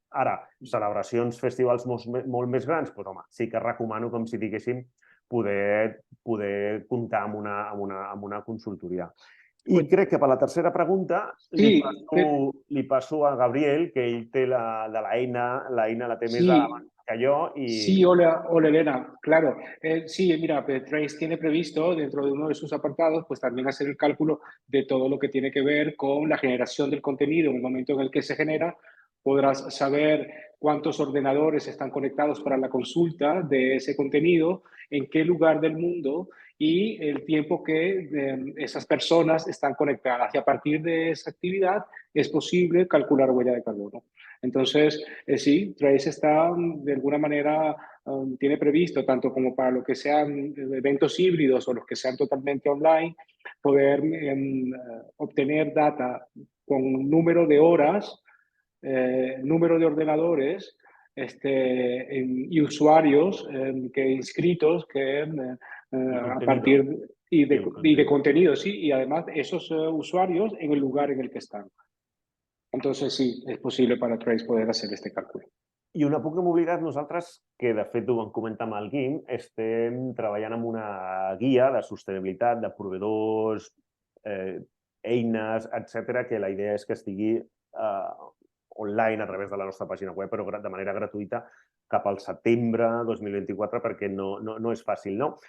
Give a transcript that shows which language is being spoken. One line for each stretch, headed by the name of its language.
Catalan: Ara, celebracions, festivals molt més grans, doncs home, sí que recomano, com si diguéssim, poder comptar amb una consultoria. I crec que per la tercera pregunta li passo a Gabriel, que ell té l'eina la té més davant que yo.
Spanish: Sí, hola Elena, claro. Sí, mira, Trace tiene previsto dentro de uno de sus apartados, pues también hacer el cálculo de todo lo que tiene que ver con la generación del contenido. En el momento en el que se genera, podrás saber cuántos ordenadores están conectados para la consulta de ese contenido, en qué lugar del mundo y el tiempo que esas personas están conectadas. Y a partir de esa actividad es posible calcular huella de carbono. Entonces, sí, Trace está de alguna manera, tiene previsto, tanto como para lo que sean eventos híbridos o los que sean totalmente online, poder obtener data con número de horas, número de ordenadores y usuarios que inscritos que a partir de contenido, sí, y además esos usuarios en el lugar en el que están.
Catalan: Entonces sí, és possible per a Trace poder
Spanish: hacer este
Catalan: càlcul. I una puc oblidar nosaltres, que de fet ho vam comentar amb el Guim, estem treballant amb una guia de sostenibilitat, de proveïdors, eines, etc, que la idea és que estigui online a través de la nostra pàgina web, però de manera gratuïta cap al setembre 2024, perquè no és fàcil, no?